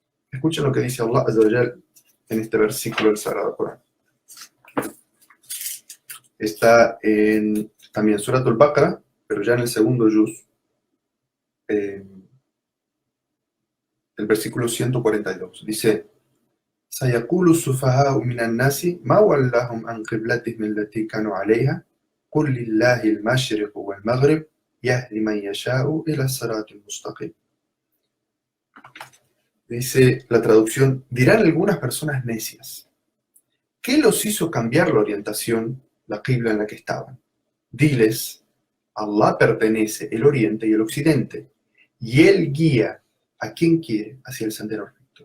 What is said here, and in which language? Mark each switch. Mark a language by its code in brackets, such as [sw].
[es] Escuchen lo que dice Allah Azza wa Jal en este versículo del Sagrado Corán. Está en también Surat al-Baqarah, pero ya en el segundo juz, el versículo 142. Dice, [ar] سيقول السفهاء من الناس ما ولاهم عن قبلتهم التي كانوا عليها قل لله المشرق والمغرب يهدي من يشاء إلى الصراط المستقيم. [es] Dice la traducción, dirán algunas personas necias, ¿qué los hizo cambiar la orientación, la qibla en la que estaban? Diles, Allah pertenece el oriente y el occidente, y Él guía a quien quiere hacia el sendero recto.